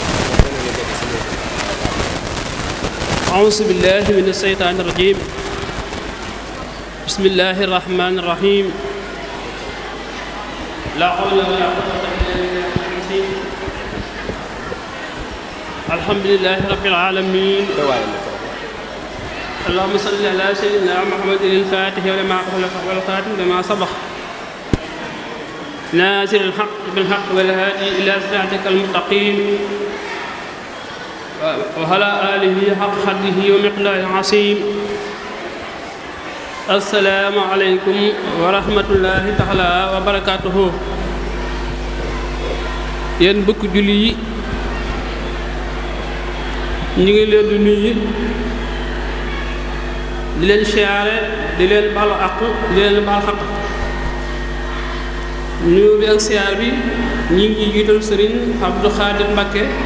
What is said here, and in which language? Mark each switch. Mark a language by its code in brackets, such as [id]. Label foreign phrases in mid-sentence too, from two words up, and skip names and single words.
[ar] أعوذ بالله من الشيطان الرجيم. بسم الله الرحمن الرحيم. لا حول ولا قوة إلا بالله. الحمد لله رب العالمين. اللهم صل على سيدنا محمد الفاتح لما أغلق والخاتم لما سبق ناصر الحق بالحق والهادي إلى صراطك المستقيم وعلى آله حق قدره ومقداره العظيم السلام عليكم ورحمة الله تعالى وبركاته [wo] yéen mbokk julli yi ñu ngi leen di nuyu di leen siyaare di leen balu àq di leen baal xaq nuyu bi ak siyaar bi ñi ngi jiital sëriñ Abdou Khadir Mbacké